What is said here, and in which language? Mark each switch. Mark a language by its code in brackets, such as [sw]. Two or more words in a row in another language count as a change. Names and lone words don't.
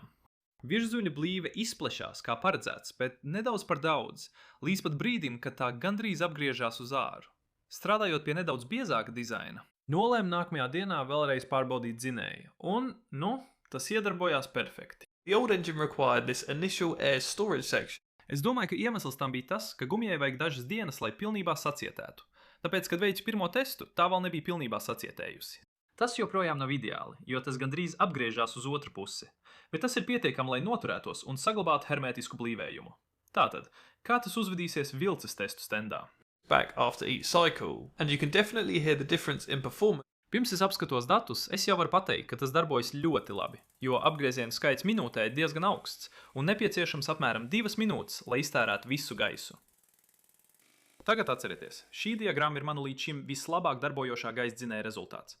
[lv] Virzuļa blīve izplešās kā paredzēts, bet nedaudz par daudz, līdz pat brīdim, kad tā gandrīz apgriežās uz āru. Strādājot pie nedaudz biezāka dizaina, nolēmu nākamajā dienā vēlreiz pārbaudīt dzinēju, un, tas iedarbojās perfekti. [en] the old engine required this initial air storage section. [lv] Es domāju, ka iemesls tam bija tas, ka gumijai vajag dažas dienas, lai pilnībā sacietētu. Tāpēc, kad veicu pirmo testu, tā vēl nebija pilnībā sacietējusi. Tas joprojām nav ideāli, jo tas gandrīz apgriežās uz otru pusi, bet tas ir pietiekami, lai noturētos un saglabātu hermētisku blīvējumu. Tātad, kā tas uzvedīsies vilces testu stendā? [en] Back after each cycle, and you can definitely hear the difference in performance. [lv] Pirms es apskatos datus, es jau varu pateikt, ka tas darbojas ļoti labi, jo apgriezienu skaits minūtē ir diezgan augsts un nepieciešams apmēram 2 minūtes, lai iztērētu visu gaisu. Tagad atcerieties, šī diagramma ir manu līdz šim vislabāk darbojošā gaisa dzinēja rezultāts.